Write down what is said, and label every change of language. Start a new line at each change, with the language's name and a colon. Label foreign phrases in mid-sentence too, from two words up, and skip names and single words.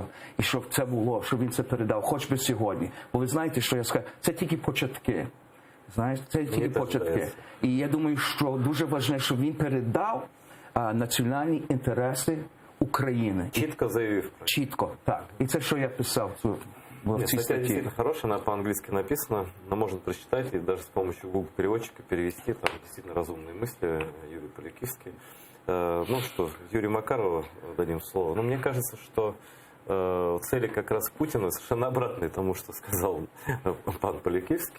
Ukrainian: І щоб це було, щоб він це передав, хоч би сьогодні. Бо ви знаєте, що я скажу, це тільки початки. Знаєте, це тільки початки. І я думаю, що дуже важливо, щоб він передав національні інтереси України. Чітко заявив. Чітко, так. І це, що я писав в цій
Russian: статья действительно хорошая, она по-английски написана, но можно прочитать и даже с помощью Google переводчика перевести, там действительно разумные мысли, Юрий Поляківський. Ну что, Юрию Макарову дадим слово. Но мне кажется, что цели как раз Путина совершенно обратные тому, что сказал пан Поляківський.